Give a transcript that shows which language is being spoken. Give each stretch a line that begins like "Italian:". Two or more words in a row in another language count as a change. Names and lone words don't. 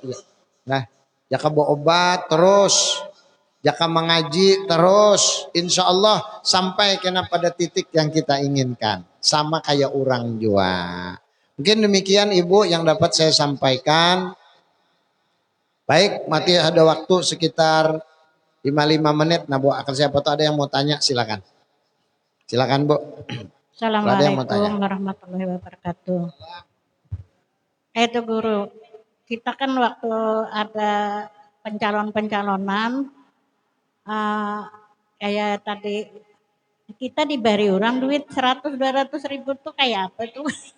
Banjar: Nah, jaka bawa obat terus, jaka mengaji terus, insya Allah sampai kena pada titik yang kita inginkan, sama kayak orang jua.
Indonesian: Mungkin demikian Ibu yang dapat saya sampaikan. Baik, masih ada waktu sekitar 55 menit. Nah Bu, akan siapa tahu ada yang mau tanya, silakan. Silakan Bu.
Arabic: السلام عليكم ورحمة الله وبركاته.
Banjar: Itu guru, kita kan waktu ada pencalonan, kayak tadi kita diberi orang duit 100-200 ribu tuh kayak apa tuh?